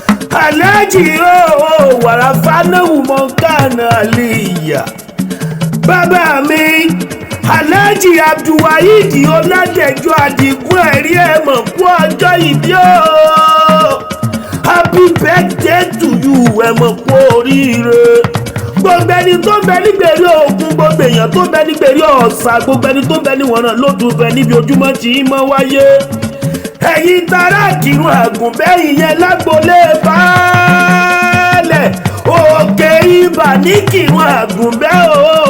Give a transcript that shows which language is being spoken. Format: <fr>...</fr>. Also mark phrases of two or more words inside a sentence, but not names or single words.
<yo>Alhaji o, Warafa Nahu Mọ̀nkánà Aliyah. Bàbá mi, Alhaji Abdulwaheed Ọládẹjọ Adigun ẹ̀rí ẹ̀ mọ̀ kú ọjọ́ ìbí o.</yo> <en>Happy birthday to you,</en> <yo>ẹ mọ̀ kú oríire. Gbogbo ẹni tó ń bẹ ní gbèrè Ògùn, gbogbo èèyàn tó ń bẹ ní gbèrè Ọ̀sà, gbogbo ẹni tó ń bẹ ní Wọ̀nà ló tún fẹ́ níbi ojúmọ́ tí ń mọ́ wáyé. Ẹ̀yin tará Kírun Àgùnbẹ́, ìyẹn lágbolé Baálẹ̀, Òkè Ibà ní Kírun Àgùnbẹ́ o.</yo>